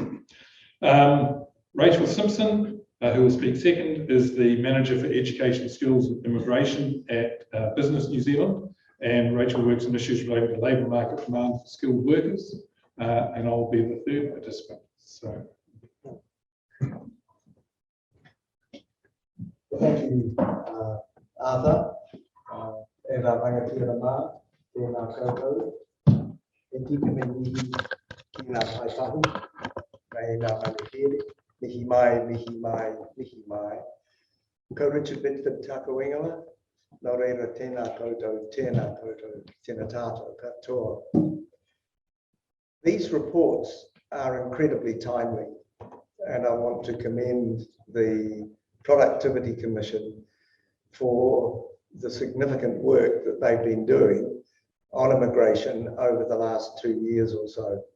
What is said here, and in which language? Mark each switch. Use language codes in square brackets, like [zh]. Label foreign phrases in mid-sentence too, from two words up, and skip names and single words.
[en] Rachel Simpson, who will speak second, is the Manager for Education, Skills and Immigration at Business New Zealand, and Rachel works on issues related to labour market demand for skilled workers, and I'll be the third participant. So. Thank you, Arthur. [mi] E rā rangatira mā, tēnā koutou. E tika me mihi ki ngā paitahu, nei ngā rangatiri, mihi mai, mihi mai, mihi mai. Ko Richard Bedford tākou ingoa, nō reira tēnā koutou, tēnā tātou katoa. [en] These reports are incredibly timely, and I want to commend the Productivity Commission for the significant work that they've been doing on immigration over the last 2 years or so.